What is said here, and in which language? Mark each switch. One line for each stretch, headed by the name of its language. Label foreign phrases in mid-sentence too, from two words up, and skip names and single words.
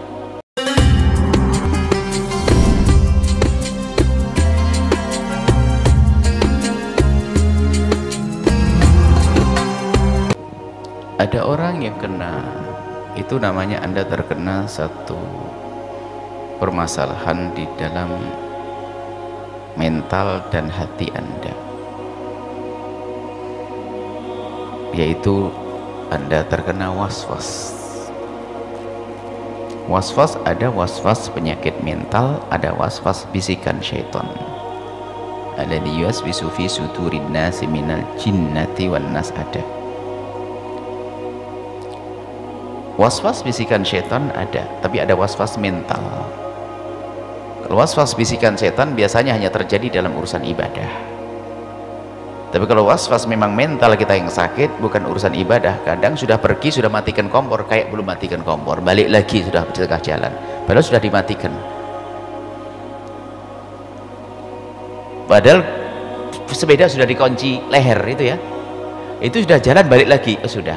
Indonesian: Ada orang yang kena, itu namanya Anda terkena satu permasalahan di dalam mental dan hati Anda, yaitu Anda terkena was-was. Was-was ada was-was penyakit mental, ada was-was bisikan syaitan.
Arabic: الذي يوسوس في صدور الناس من الجنة والناس.
Indonesian: Ada was-was bisikan syaitan ada, tapi ada was-was mental. Kalau was-was bisikan setan biasanya hanya terjadi dalam urusan ibadah. Tapi kalau was-was memang mental kita yang sakit, bukan urusan ibadah, kadang sudah pergi, sudah matikan kompor, kayak belum matikan kompor, balik lagi sudah di tengah jalan, padahal sudah dimatikan. Padahal sepeda sudah dikunci leher itu ya, itu sudah jalan balik lagi, sudah.